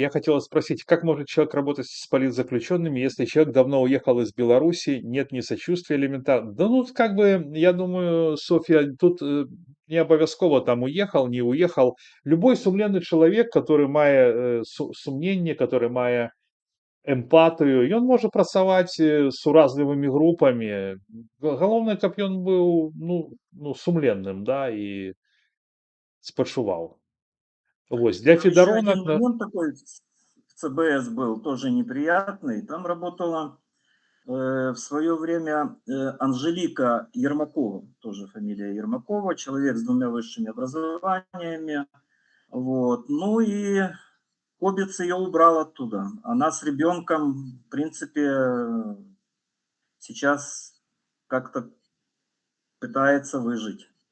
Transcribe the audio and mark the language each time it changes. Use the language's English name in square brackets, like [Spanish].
[Russian] Я хотел спросить, как может человек работать с политзаключенными, если человек давно уехал из Беларуси, нет ни сочувствия элементарно? Да ну, как бы, я думаю, Софья, тут не обовязково там уехал, не уехал. [Belarusian] Любой сумленный человек, который мае сумнение, который мае эмпатыю, ён можа працаваць з уразлівымі групамі. Галоўнае, каб ён быў сумленным, да, і спачуваў. Вось для [Russian] Там еще [Belarusian] федаронак. [Russian] один момент такой в ЦБС был, тоже неприятный. Там работала в свое время Анжелика Ермакова, тоже фамилия Ермакова, человек с двумя высшими образованиями. Вот. Ну и Кобец ее убрал оттуда. Она с ребенком, в принципе, сейчас как-то пытается выжить.